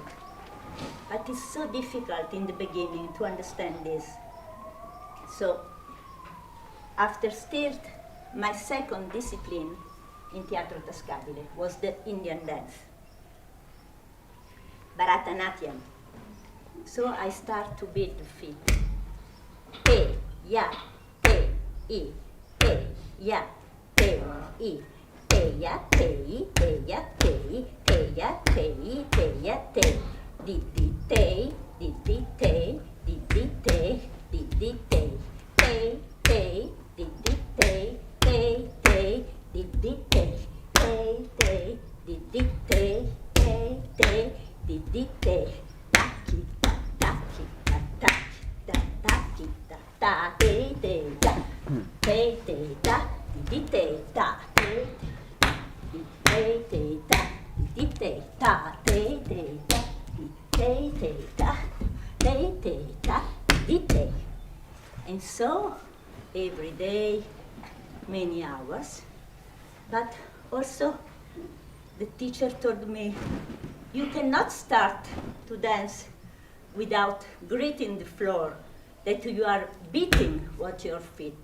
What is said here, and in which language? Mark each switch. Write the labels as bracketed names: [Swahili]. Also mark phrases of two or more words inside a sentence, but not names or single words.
[English] But it's so difficult in the beginning to understand this. So, after stilt, my second discipline in Teatro tascabile was the Indian dance, Bharatanatyam. So I start to beat the feet. Te, ya, te, I, te, ya, te, I, te, ya, te, I, te, ya, te, I, te, ya, te, I, te, ya, te, di, te, di, te, di, te, di, te, te, te, di, te, te, te, di, te, te, te, di, te, te, te, di, te, taki, taki, taki, taki, ta, te, te, ta, te, te, ta, di, te, ta, te, te, te, ta, di, te, ta, te, te, ta, te, te, ta, te, te, ta, di, te. And so, every day, many hours, but also the teacher told me, you cannot start to dance without greeting the floor, that you are beating with your feet.